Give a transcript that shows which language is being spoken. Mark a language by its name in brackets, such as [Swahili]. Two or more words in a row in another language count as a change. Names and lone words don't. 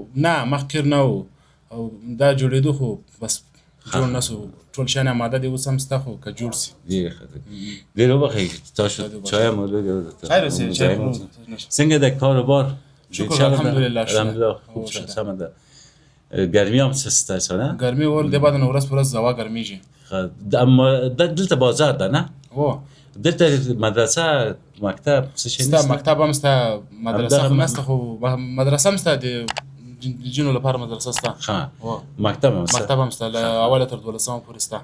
[Pashto] نه مخ قیر نه و او دا جوړېدو خو بس جوړ نه سو ټول شیان اماده دي اوس هم سته خو که جوړ سي. ډېر وبخښئ تاسو چای هم چای رسېږي څنګه د کاروبار؟ شکر الحمدلله الحمدلله خوب سمه ده. [Persian] گرمی هم سسته شده. [Pashto] گرمی ول دی بعد نو ورځ پر ورځ هوا ګرمیږي. اما دلته بازار ده نه؟ او دلته مدرسه مکتب څه شي ستا مکتب هم ستا مدرسه هم ستا خو مدرسه هم ستا د جنو لپاره مدرسه ستا. ها مکتب هم ستا. مکتب هم ستا له اوله تر 12 پورې ستا.